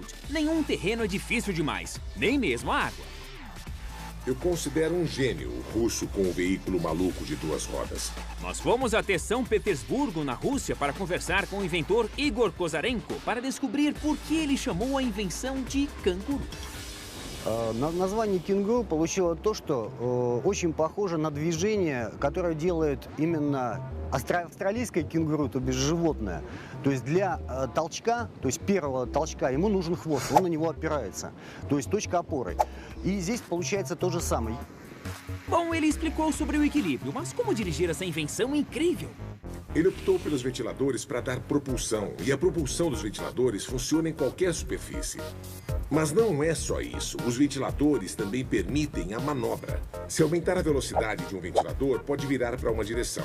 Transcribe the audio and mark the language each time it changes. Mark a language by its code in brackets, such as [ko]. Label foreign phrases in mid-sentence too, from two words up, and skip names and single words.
[pt] Nenhum terreno é difícil demais, nem mesmo a água. Eu considero um gênio o russo com o veículo maluco de 2 rodas. Nós fomos até São Petersburgo, na Rússia, para conversar com o inventor Igor Kozarenko para descobrir por que ele chamou a invenção de Canguru. [ru] Название кенгуру получило то, что очень похоже на движение, которое делает именно австралийское кенгуру, то бишь животное. То есть для толчка, то есть первого толчка, ему нужен хвост, он на него опирается. То есть точка опоры. И здесь получается то же самое. [pt] Bom, ele explicou sobre o equilíbrio, mas como dirigir essa invenção incrível? Ele optou pelos ventiladores para dar propulsão, e a propulsão dos ventiladores funciona em qualquer superfície. Mas não é só isso. Os ventiladores também permitem a manobra. Se aumentar a velocidade de um ventilador, pode virar para uma direção.